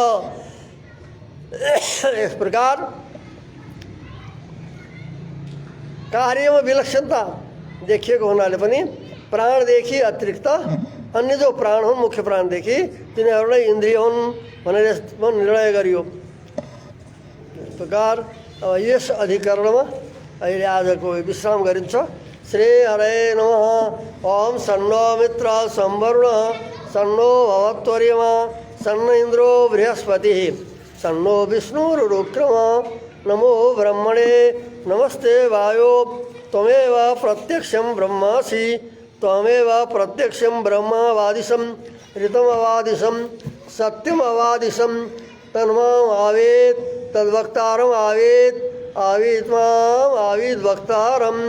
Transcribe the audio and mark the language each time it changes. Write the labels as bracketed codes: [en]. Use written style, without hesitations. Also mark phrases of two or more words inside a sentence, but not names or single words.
[ne] यस प्रकार कार्यमा विलक्षणता देखिएको हुनाले पनि प्राणदेखि अतिरिक्त अन्य जो प्राण हुन् मुख्य प्राणदेखि तिनीहरूलाई इन्द्रिय हुन् भनेर यसमा निर्णय गरियो। यस प्रकार यस अधिकरणमा अहिले आजको विश्राम गरिन्छ। [sa] श्री हरे नमः। ओम सन्नो मित्र संवरुण सन्नो भवत्वर्यमा सन्न इन्द्रो बृहस्पतिः सन्नो विष्णुरुक्रम नमो ब्रह्मणे नमस्ते वायो त्वमेव प्रत्यक्षं ब्रह्मासि त्वमेव प्रत्यक्षं ब्रह्मवादिशं ऋतमवादिशं सत्यमवादिशं तन्माम् आवेत् तद्वक्तारम् आवेत् आवीत्माम् आवीद्वक्तारम्।